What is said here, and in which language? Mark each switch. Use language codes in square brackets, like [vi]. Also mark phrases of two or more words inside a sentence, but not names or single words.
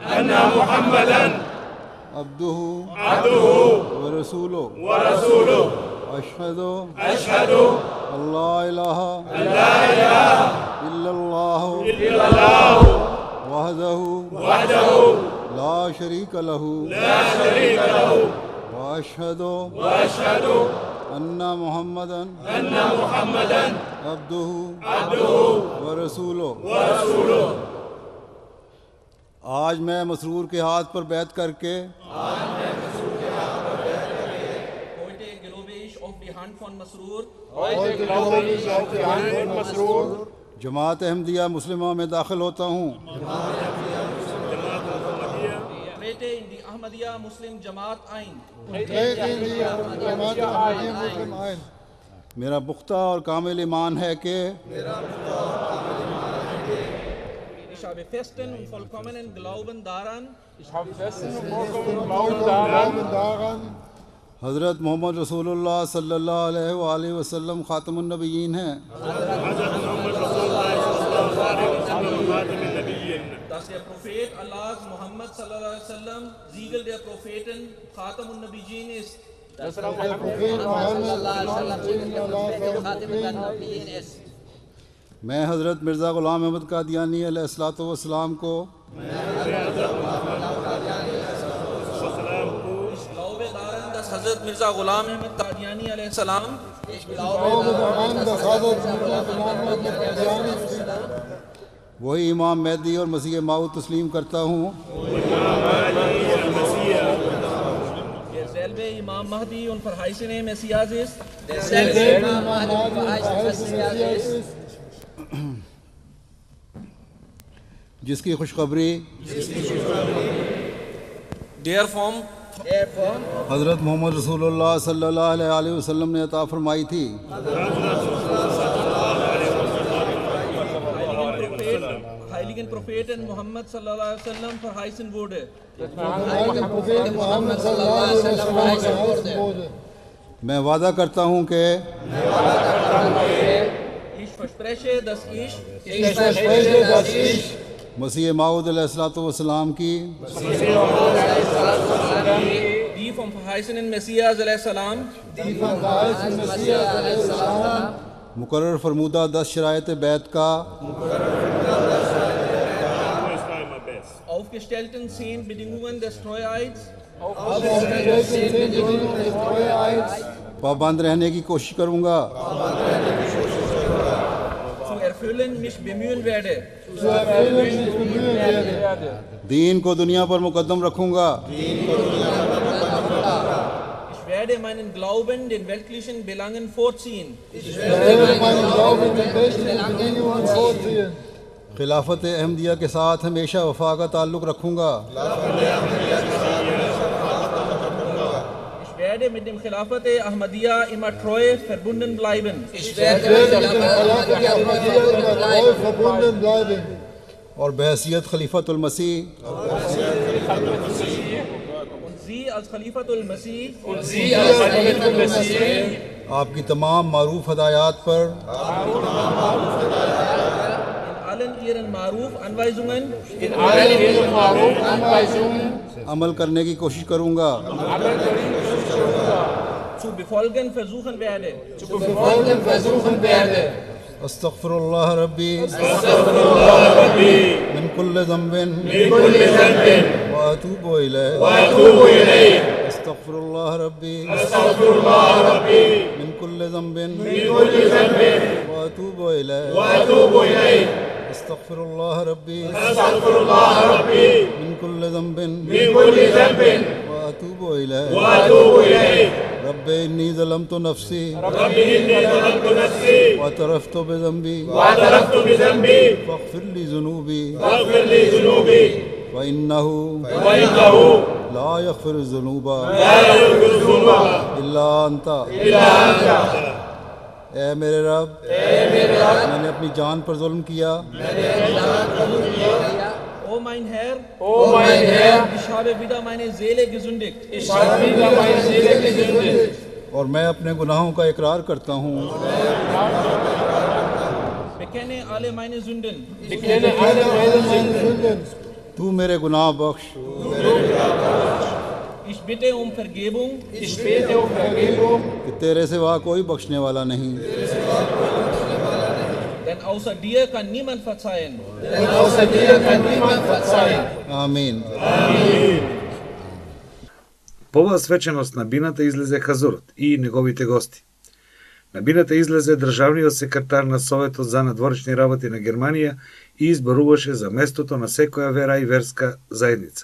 [ar] عبده ورسوله أشهد أن لا إله إلا الله وحده لا شريك له وأشهد أن محمدا عبده ورسوله [ur] آج میں مسرور کے ہاتھ پر بیعت کر کے جماعت احمدیہ مسلمہ میں داخل ہوتا ہوں. میرا پختہ اور کامل ایمان ہے کہ حضرت محمد رسول اللہ [ar] صلى الله عليه وسلم خاتم النبيين [ur] ہیں. [de] Dass der Prophet Allahs Muhammad [ar] صلى الله عليه وسلم [de] Siegel der Propheten [ar] خاتم النبيين [de] ist. Dass der Prophet Muhammad [ar] صلى الله عليه وسلم [ur] میں حضرت مرزا غلام احمد قادیانی [ar] عليه الصلاة والسلام [ur] کو [de] Hazrat Mirza Ghulam Ahmad Qadiani [ar] عليه السلام [ur] وہی امام مہدی اور مسیح موعود تسلیم کرتا ہوں. [de] derselbe Imam Mahdi und verheißene Messias ist. [ur] جس کی خوشخبری [de] Der vom [ur] حضرت محمد رسول اللہ [ar] صلى الله عليه وسلم [ur] نے عطا فرمائی تھی. [de] Heiligen Propheten Muhammad [ar] صلى الله عليه وسلم [de] verheißen wurde. [ur] میں وعدہ کرتا ہوں کہ [de] Ich verspreche, dass ich [ur] مسیح موعود علیہ السلام کی [de] die vom verheißenen Messias salam [ur] مقرر فرمودہ 10 شرائط بیعت کا [de] aufgestellten 10 Bedingungen des Treueids [ur] پابند رہنے کی کوشش کروں گا [de] zu erfüllen mich bemühen werde. [ur] دین کو دنیا پر مقدم رکھوں گا [de] Ich werde meinen Glauben den weltlichen Belangen vorziehen. [ur] خلافت احمدیہ کے ساتھ ہمیشہ وفا کا تعلق رکھوں گا [de] Ich werde mit dem Khilafat Ahmadiyya immer treu verbunden bleiben. [ur] اور بحیثیت خلیفۃ المسیح [de] Und Sie als Khalifatul Masih [ur] آپ کی تمام معروف ہدایات پر [de] in allen Ihren Maruf-Anweisungen [ur] عمل کرنے کی کوشش کروں گا [de] zu befolgen versuchen werde. [ar] أستغفر الله ربي من كل ذنب وأتوب إليه أستغفر الله ربي من كل ذنب وأتوب إليه أستغفر الله ربي من كل ذنب وأتوب إليه ربي إني ظلمت نفسي واعترفت بذنبي فاغفر لي ذنوبي وإنه لا يغفر الذنوب إلا أنت. [ur] اے میرے رب میں نے اپنی جان پر ظلم کیا [de] O mein Herr, ich habe wieder meine Seele gesündigt. [ur] اور میں اپنے گناہوں کا اقرار کرتا ہوں [de] Bekenne alle meine Sünden. [ur] تو میرے گناہ بخش [de] Ich bitte um Vergebung, [ur] کہ تیرے سوا کوئی بخشنے والا نہیں [de] denn außer dir kann niemand verzeihen. [ur] آمین. [mk] По оваа свеченост на бината излезе Хазурот и неговите гости. На бината излезе државниот секретар на Советот за надворешни работи на Германија и изборуваше за местото на секоја вера и верска заедница.